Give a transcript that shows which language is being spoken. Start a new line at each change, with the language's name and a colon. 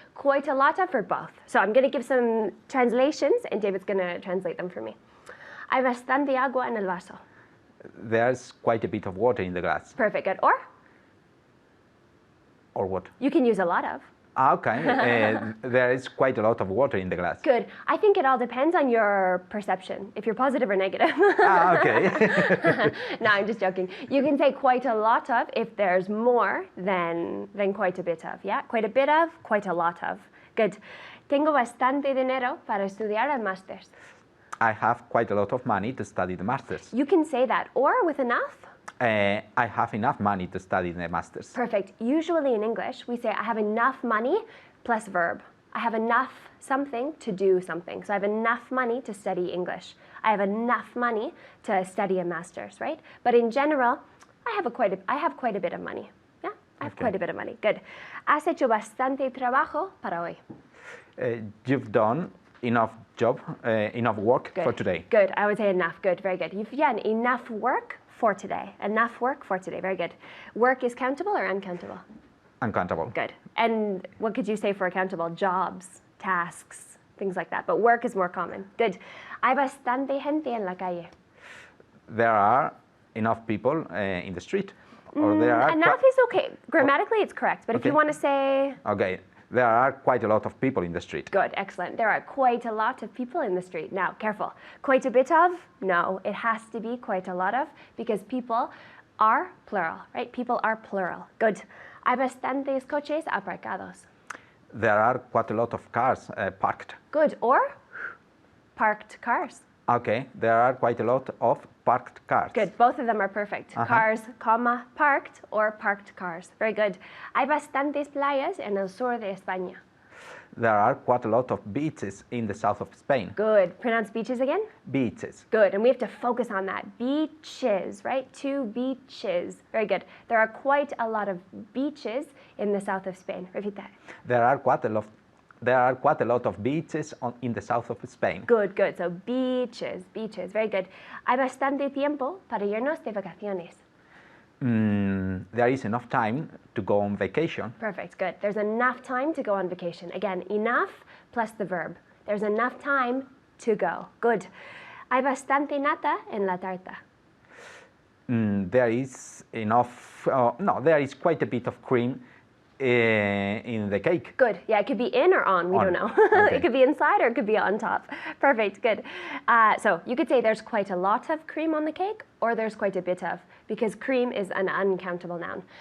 English: Quite a lot of for both. So I'm going to give some translations, and David's going to translate them for me.
Spanish: Hay bastante agua en el vaso.
English: There's quite a bit of water in the glass. Perfect. Good. Or what? You can use a lot of. Okay. There is quite a lot of water in the glass. Good. I think it all depends on your perception, if you're positive or negative. Okay. No, I'm just joking. You can say quite a lot of if there's more than quite a bit of. Yeah, quite a bit of, quite a lot of. Good.
Spanish: Tengo bastante dinero para estudiar el máster.
English: I have quite a lot of money to study the masters. You can say that, or with enough. I have enough money to study the masters. Perfect. Usually in English, we say I have enough money plus verb. I have enough something to do something. So I have enough money to study English. I have enough money to study a master's, right? But in general, I have quite a bit of money. Yeah, I have quite a bit of money. Good.
Spanish: Has hecho bastante trabajo para hoy.
English: You've done enough work for today. Good. I would say enough. Good. Very good. You've done enough work for today. Enough work for today. Very good. Work is countable or uncountable? Uncountable. Good. And what could you say for accountable? Jobs, tasks, things like that. But work is more common. Good.
Spanish: Hay bastante gente en la calle.
English: There are enough people in the street. Or there are enough is okay. Grammatically, it's correct. But if you want to say... Okay. There are quite a lot of people in the street. Good, excellent. There are quite a lot of people in the street. Now, careful. Quite a bit of? No, it has to be quite a lot of because people are plural, right? People are plural. Good.
Spanish: Hay bastantes coches aparcados.
English: There are quite a lot of cars parked. Good. Or parked cars. Okay, there are quite a lot of parked cars. Good. Both of them are perfect. Cars, comma, parked or parked cars. Very good.
Spanish: Hay bastantes playas en el sur de España.
English: There are quite a lot of beaches in the south of Spain. Good. Pronounce beaches again. Beaches. Good. And we have to focus on that. Beaches, right? 2 beaches. Very good. There are quite a lot of beaches in the south of Spain. Repeat that. There are quite a lot of beaches in the south of Spain. Good, good. So beaches, beaches. Very good.
Spanish: Hay bastante tiempo para irnos de vacaciones.
English: There is enough time to go on vacation. Perfect, good. There's enough time to go on vacation. Again, enough plus the verb. There's enough time to go. Good.
Spanish: Hay bastante nata en la tarta.
English: There is enough, there is quite a bit of cream in the cake. Good. Yeah, it could be in or on. We don't know. Okay. It could be inside or it could be on top. Perfect. Good. So you could say there's quite a lot of cream on the cake or there's quite a bit of, because cream is an uncountable noun.